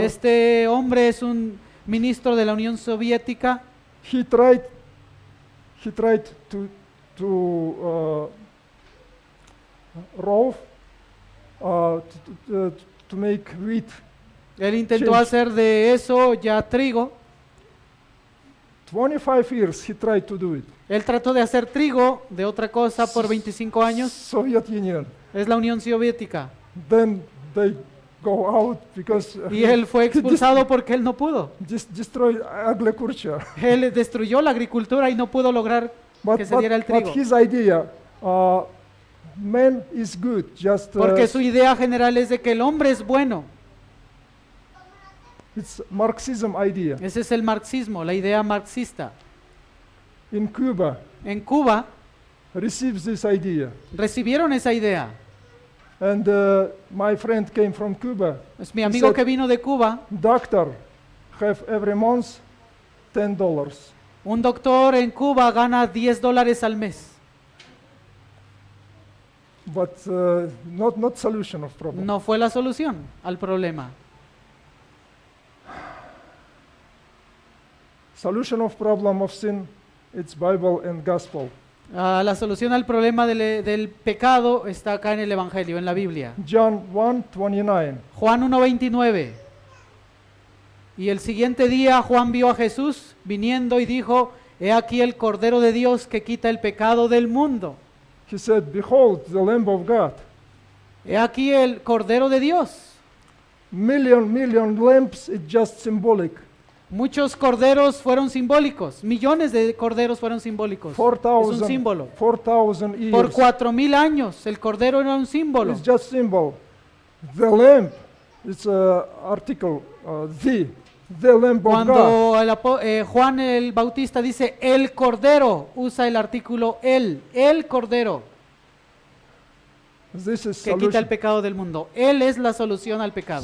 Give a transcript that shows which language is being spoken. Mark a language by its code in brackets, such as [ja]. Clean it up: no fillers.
[es] Este hombre es un ministro de la Unión Soviética. [en] He tried to roll to make wheat. [es] Él intentó [en] Change. [es] hacer de eso ya trigo. [en] 25 years he tried to do it. [es] Él trató de hacer trigo de otra cosa por 25 años. [en] Soviet Union. [es] Es la Unión Soviética. [en] Then they go out because [es] Y él fue expulsado porque él no pudo. [en] destroy agriculture. [es] Él destruyó la agricultura y no pudo lograr que se diera el trigo. [en] His idea, man is good. Just [es] Porque su idea general es de que el hombre es bueno. [en] it's Marxism idea. [es] Ese es el marxismo, la idea marxista. [en] In Cuba, [es] En Cuba [en] receives this idea, [es] recibieron esa idea. [en] and my friend came from Cuba. [es] Es mi amigo [en] said- [es] que vino de Cuba. [en] Doctor have every month $10. [es] Un doctor en Cuba gana $10 al mes. [en] But not solution of problem. [es] No fue la solución al problema. [en] Solution of problem of sin, it's Bible and gospel. [es] La solución al problema del pecado está acá en el Evangelio, en la Biblia. [en] John 1:29. [es] Juan 1:29. Y el siguiente día Juan vio a Jesús viniendo y dijo, he aquí el Cordero de Dios que quita el pecado del mundo. [en] He said, "Behold, the Lamb of God." [es] He aquí el Cordero de Dios. [en] Million lambs, it's just symbolic. [es] Muchos corderos fueron simbólicos, millones de corderos fueron simbólicos. Es un [en] 4,000 [es] símbolo. [en] 4,000 years. [es] Por 4000 años el cordero era un símbolo. [en] It's just symbol. The lamb, it's article, the Lamb of God. [es] Cuando Juan el Bautista dice el cordero, usa el artículo el cordero [en] This is [es] que quita el pecado del mundo. Él es la solución al pecado.